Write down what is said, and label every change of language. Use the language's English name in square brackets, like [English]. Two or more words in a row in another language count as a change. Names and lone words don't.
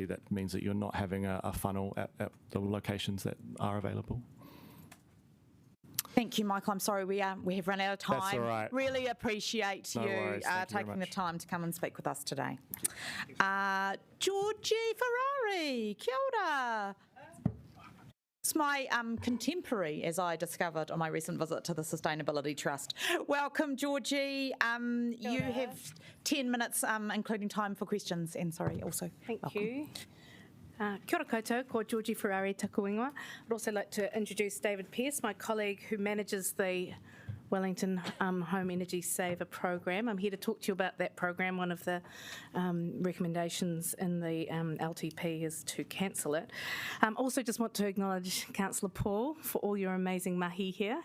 [English] That means that you're not having a funnel at the locations that are available. Thank you, Michael. I'm sorry we have run out of time. That's all right. Really appreciate No you worries. Thank you very taking the much. time to come and speak with us today. Georgie Ferrari, [Māori] kia ora. [English] It's my contemporary, as I discovered on my recent visit to the Sustainability Trust. Welcome, Georgie. You have 10 minutes, including time for questions. And sorry, also. Thank welcome. you. [Māori] Kia ora koutou, ko Georgie Ferrari taku ingoa. [English] I'd also like to introduce David Pearce, my colleague who manages the Wellington Home Energy Saver program. I'm here to talk to you about that program. One of the recommendations in the LTP is to cancel it. Also just want to acknowledge Councillor Paul for all your amazing mahi here.